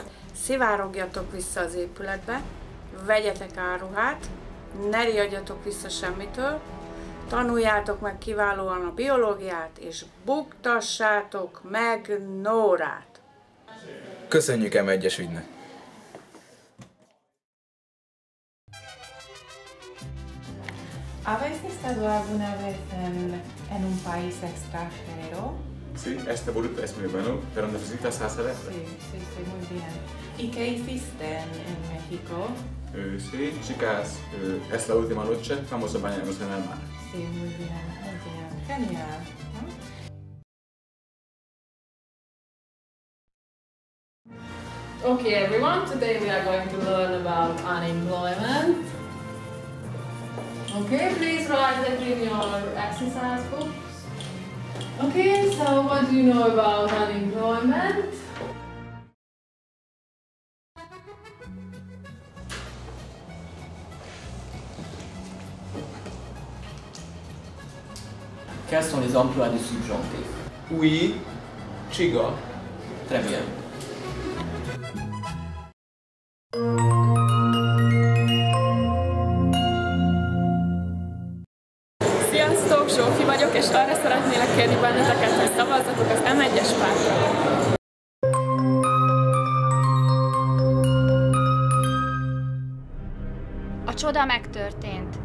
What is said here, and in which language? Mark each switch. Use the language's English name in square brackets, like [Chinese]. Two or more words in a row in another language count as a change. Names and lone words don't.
[Hungarian] Szivárogjatok vissza az épületbe, vegyetek áruhát, ne riadjatok vissza semmitől, tanuljátok meg kiválóan a biológiát, és buktassátok meg Nórát! Köszönjük, M1-es ügynök! [Spanish] ¿Habéis estado alguna vez en un país extranjero? Sí, este boleto es muy bueno, pero necesitas hacer esto. Sí, muy bien. ¿Y qué hiciste en México? Sí, chicas, es la última noche, vamos a bañarnos en el mar. Sí, muy bien, genial. [English] Okay everyone, today we are going to learn about unemployment. Okay, please write that in your exercise books. Okay, so what do you know about unemployment? [French] Quels sont les emplois du subjonctif? Oui, Csiga. Très bien. [Hungarian] Sziasztok, Zsófi vagyok, és arra szeretnélek kérni benneteket, hogy szavazzatok az M1-es pártra. A csoda megtörtént.